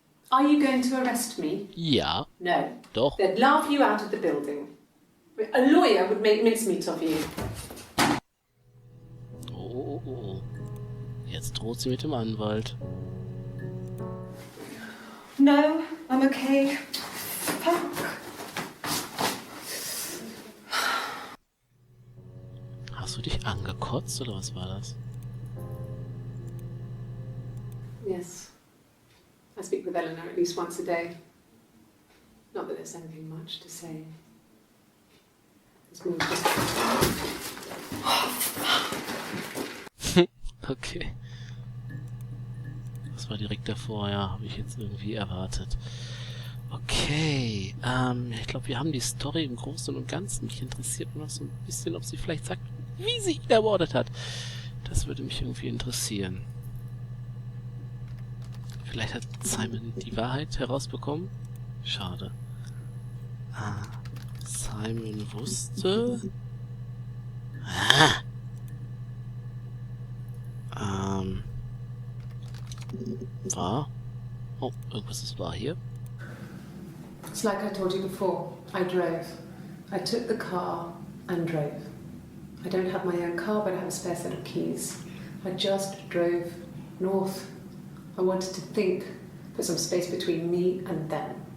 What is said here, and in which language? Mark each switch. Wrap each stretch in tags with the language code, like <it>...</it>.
<en>Are you going to arrest me?</en> <de>Ja.</de> <en>No.</en> <de>Doch.</de> <en>They'd laugh you out of the building. A lawyer would make mincemeat of you. Oh.</en> <de>Jetzt droht sie mit dem Anwalt.</de> <en>No, I'm okay. Fuck.</en> <de>Hast du dich angekotzt oder was war das?</de> <en>Yes. I speak with Eleanor at least once a day. Not that there's anything much to say. It's more just... Okay.</en> <de>Das war direkt davor, ja, habe ich jetzt irgendwie erwartet. Okay, ich glaube, wir haben die Story im Großen und Ganzen. Mich interessiert nur noch so ein bisschen, ob sie vielleicht sagt, wie sie ihn ermordet hat. Das würde mich irgendwie interessieren. Vielleicht hat Simon die Wahrheit herausbekommen? Schade. Simon wusste... War? Oh, irgendwas ist wahr hier.</de> <en>It's like I told you before. I drove. I took the car and drove. I don't have my own car, but I have a spare set of keys. I just drove north. I wanted to think, put some space between me and them.</en>